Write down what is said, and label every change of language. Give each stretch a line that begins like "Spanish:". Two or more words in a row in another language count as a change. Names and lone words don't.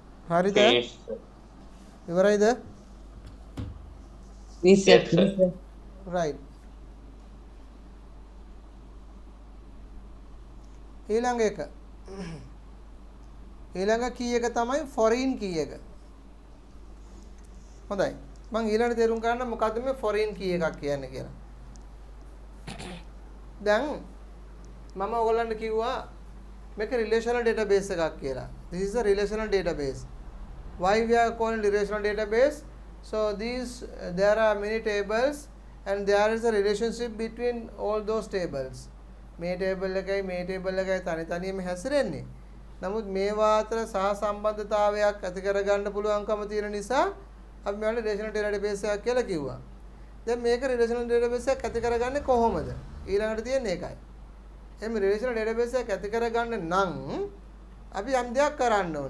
Sinhala: හරිද?
English: Finished.
Sinhala: ඉවරයිද?
English: Finish sir, Yes, sir. finish sir. right.
Sinhala: ඊළඟ එක ඊළඟ කී එක තමයි
English: foreign key
Sinhala: එක. හොඳයි. මම ඊළඟට තේරුම් ගන්න මොකද්ද මේ
English: foreign key
Sinhala: එකක් කියන්නේ කියලා. දැන් මම ඔයගොල්ලන්ට කිව්වා මේක
English: relational database
Sinhala: එකක් කියලා.
English: This is a relational database. Why we are calling relational database? So there are many tables and there is a relationship between all those tables.
Sinhala: මේ table එකයි මේ table එකයි තනි තනියම හැසිරෙන්නේ. නමුත් මේවා අතර සහ සම්බන්ධතාවයක් ඇති කරගන්න පුළුවන්කම තියෙන නිසා අපි මේවට
English: relational database
Sinhala: එකක් කියලා කිව්වා. දැන් මේක
English: relational database
Sinhala: එකක් ඇති කරගන්නේ කොහොමද? ඊළඟට තියෙන්නේ ඒකයි. එහෙනම්
English: relational database
Sinhala: එකක් ඇති කරගන්න නම් අපි යම් දෙයක් කරන්න ඕනේ.